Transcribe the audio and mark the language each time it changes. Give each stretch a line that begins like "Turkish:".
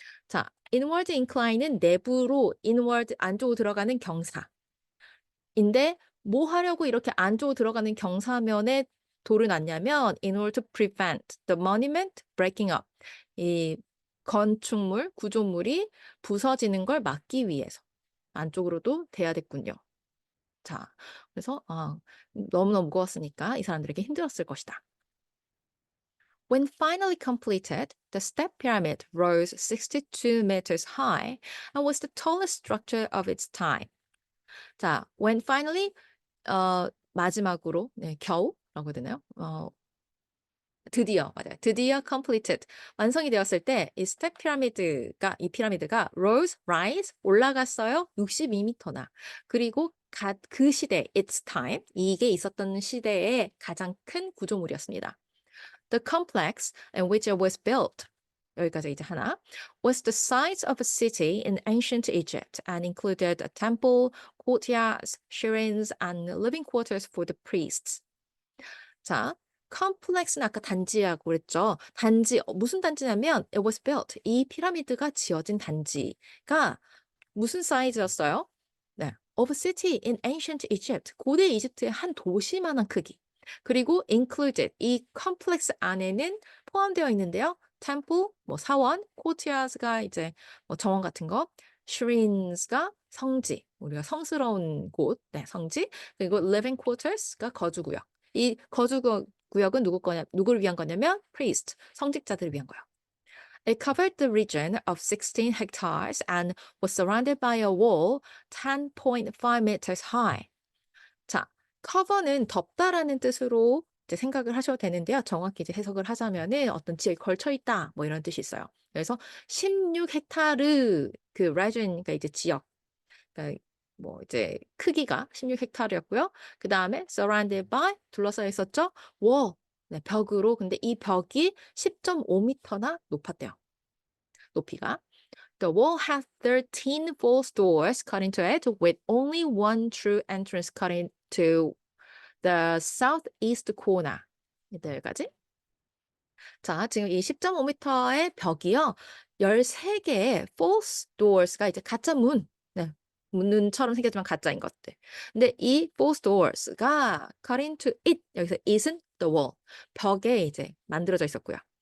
Korean: 자, inward incline은 내부로 inward 안쪽으로 들어가는 경사. 인데 뭐 하려고 이렇게 안쪽으로 들어가는 경사면에 돌을 놨냐면
English: in order to prevent the monument breaking up.
Korean: 이 건축물, 구조물이 부서지는 걸 막기 위해서 안쪽으로도 돼야 됐군요. 자, 그래서 너무너무 무거웠으니까 이 사람들에게 힘들었을 것이다.
English: When finally completed, the step pyramid rose 62 meters high and was the tallest structure of its time.
Korean: 자,
English: when finally
Korean: 마지막으로 겨우라고 해야 되나요? 드디어 맞아요. 드디어 completed 완성이 되었을 때 이 스텝 피라미드가 이 피라미드가 rise 올라갔어요. 62m나. 그리고 그 시대
English: its time
Korean: 이게 있었던 시대의 가장 큰 구조물이었습니다.
English: The complex in which it was built
Korean: 여기까지 이제 하나
English: was the size of a city in ancient Egypt and included a temple, courtyards, shrines, and living quarters for the priests.
Korean: 자, complex는 아까 단지라고 그랬죠. 단지 무슨 단지냐면
English: it was built.
Korean: 이 피라미드가 지어진 단지가 무슨 사이즈였어요?
English: 네, of a city in ancient Egypt.
Korean: 고대 이집트의 한 도시만한 크기. 그리고 included 이 컴플렉스 안에는 포함되어 있는데요. temple 뭐 사원, courtyards가 이제 뭐 정원 같은 거, shrines 가 성지, 우리가 성스러운 곳, 네, 성지. 그리고 living quarters가 거주구역. 이 거주구역은 누구를 위한 거냐면 priest, 성직자들을 위한 거예요.
English: It covered the region of 16 hectares and was surrounded by a wall 10.5 meters high.
Korean: 자, cover는 덮다라는 뜻으로 이제 생각을 하셔도 되는데요. 정확히 이제 해석을 하자면은 어떤 지역에 걸쳐 있다 뭐 이런 뜻이 있어요. 그래서 16헥타르 그 region 그러니까 이제 지역 그러니까 뭐 이제 크기가 16헥타르였고요. 그 다음에
English: surrounded by
Korean: 둘러싸여 있었죠. wall 네, 벽으로 근데 이 벽이 10.5m나 높았대요. 높이가.
English: The wall had 13 false doors cut into it with only one true entrance cut into the southeast corner.
Korean: 여기까지. 자, 지금 이 10.5m의 벽이요. 13개의 false doors가 이제 가짜 문. 네. 문처럼 생겼지만 가짜인 것들. 근데 이
English: false doors
Korean: 가
English: cut into it,
Korean: 여기서 it은
English: the wall,
Korean: 벽에 이제 만들어져 있었고요.